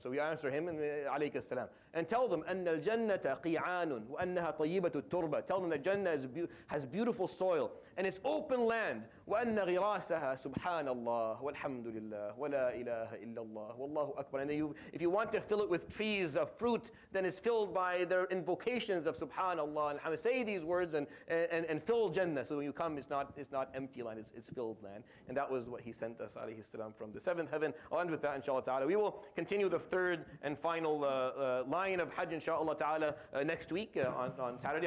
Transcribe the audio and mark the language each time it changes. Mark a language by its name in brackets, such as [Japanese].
[English] So we answer him and [Arabic] عليك السلام. [English] And tell them [Arabic] أن الجنة قيعان وأنها طيبة التربة. [English] Tell them that Jannah has beautiful soil and it's open land. [Arabic] وأن غراسها سبحان الله والحمد لله ولا إله إلا الله والله أكبر. [English] And then if you want to fill it with trees of fruit, then it's filled by their invocations of subhanallah and say these words and fill Jannah. So when you come, it's not empty land, it's filled land. And that was what he sent us, alayhi salam, from the seventh heaven. I'll end with that, inshallah ta'ala. We will continue the third and final line of Hajj, inshallah ta'ala, next week on Saturday.